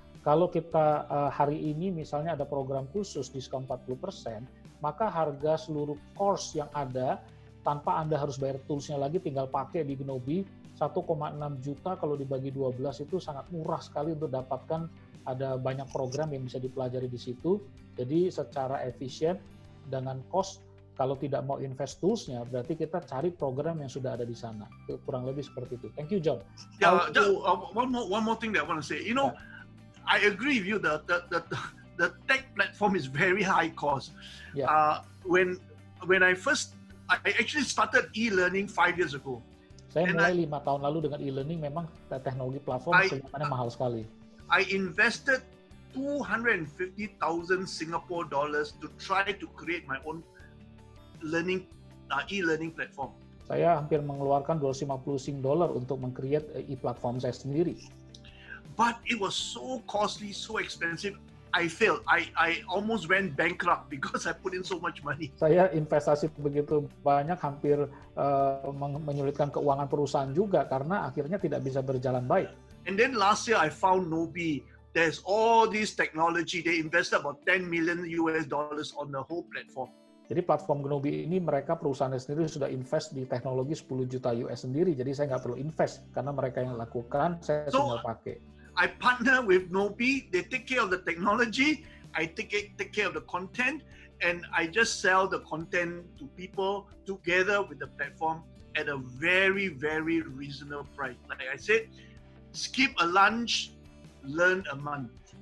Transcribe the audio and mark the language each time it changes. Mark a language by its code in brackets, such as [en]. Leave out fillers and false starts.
[id] Kalau kita hari ini misalnya ada program khusus diskon 40%, maka harga seluruh course yang ada tanpa Anda harus bayar toolsnya lagi, tinggal pakai di Gnobi 1,6 juta kalau dibagi 12 itu sangat murah sekali untuk dapatkan ada banyak program yang bisa dipelajari di situ. Jadi secara efisien dengan cost, kalau tidak mau invest toolsnya, berarti kita cari program yang sudah ada di sana. Kurang lebih seperti itu. [en] Thank you, John. Yeah, one more thing that I want to say. You know, I agree with you. The tech platform is very high cost. Yeah. When I actually started e-learning 5 years ago. [id] Saya mulai 5 tahun lalu dengan e-learning, memang teknologi platform kelihatannya mahal sekali. [en] I invested 250,000 Singapore dollars to try to create my own e-learning platform. [id] Saya hampir mengeluarkan 250 Sing dollar untuk meng-create e-platform saya sendiri. [en] But it was so costly, so expensive. I failed. I almost went bankrupt because I put in so much money. [id] Saya investasi begitu banyak, hampir menyulitkan keuangan perusahaan juga karena akhirnya tidak bisa berjalan baik. [en] And then last year I found Nobi. There's all this technology. They invested about $10 million on the whole platform. [id] Jadi platform Gnobi ini mereka perusahaan sendiri sudah invest di teknologi 10 juta US sendiri. Jadi saya nggak perlu invest karena mereka yang lakukan, saya tinggal pakai. [en] I partner with Nobi. They take care of the technology. I take care of the content, and I just sell the content to people together with the platform at a very, very reasonable price. Like I said, skip a lunch, learn a month.